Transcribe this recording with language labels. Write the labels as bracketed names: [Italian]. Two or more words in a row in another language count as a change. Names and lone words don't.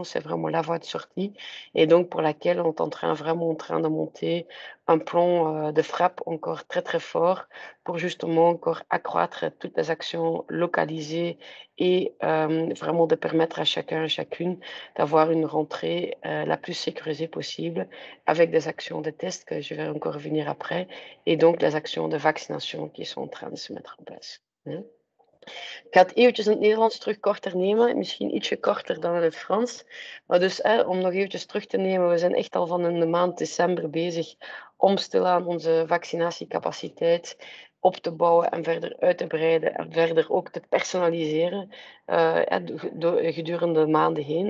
[French] C'est vraiment la voie de sortie. Et donc, pour laquelle on est vraiment en train de monter un plan de frappe encore très, très fort pour justement encore accroître toutes les actions localisées et vraiment de permettre à chacun et chacune d'avoir une rentrée la plus sécurisée possible avec des actions de test que je vais encore revenir après et donc les actions de vaccination qui sont en train de se mettre en place. Hein. [Dutch] Ik ga het eventjes in het Nederlands terug korter nemen, misschien ietsje korter dan in het Frans. Maar dus om nog eventjes terug te nemen, we zijn echt al van in de maand december bezig om stilaan onze vaccinatiecapaciteit op te bouwen en verder uit te breiden en verder ook te personaliseren gedurende de maanden heen.